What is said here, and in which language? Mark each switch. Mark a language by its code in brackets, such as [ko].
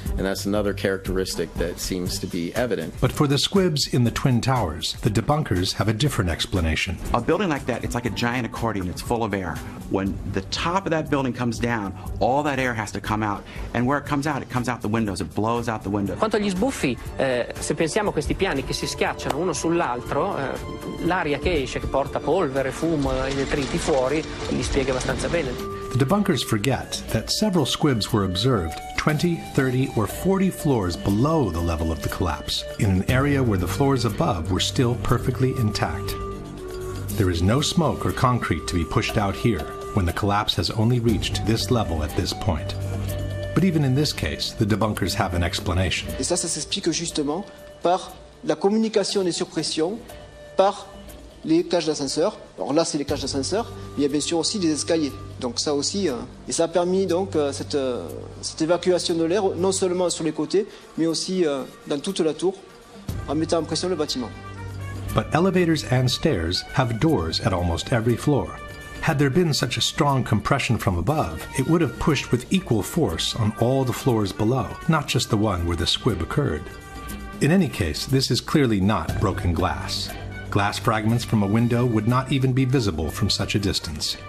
[en] And that's another characteristic that seems to be evident. But for the squibs in the Twin Towers, the debunkers have a different explanation. A building like that, it's like a giant accordion. It's full of air. When the top of that building comes down, all that air has to come out. And where it comes out the windows. It blows out the window. [it] Quanto agli sbuffi, se pensiamo a questi piani che si schiacciano uno sull'altro, l'aria che esce, che porta polvere, fumo e detriti fuori, li spiega abbastanza bene. [en] The debunkers forget that several squibs were observed 20, 30, or 40 floors below the level of the collapse, in an area where the floors above were still perfectly intact. There is no smoke or concrete to be pushed out here when the collapse has only reached this level at this point. But even in this case, the debunkers have an explanation. [fr] Et ça s'explique justement par la communication des surpressions, par les cages d'ascenseur. Alors là, c'est les cages d'ascenseur, mais il y a bien sûr aussi des escaliers. Donc ça aussi, et ça a permis donc cette évacuation de l'air, non seulement sur les côtés, mais aussi dans toute la tour, en mettant en pression le bâtiment. [en] But elevators and stairs have doors at almost every floor. Had there been such a strong compression from above, it would have pushed with equal force on all the floors below, not just the one where the squib occurred. In any case, this is clearly not broken glass. Glass fragments from a window would not even be visible from such a distance.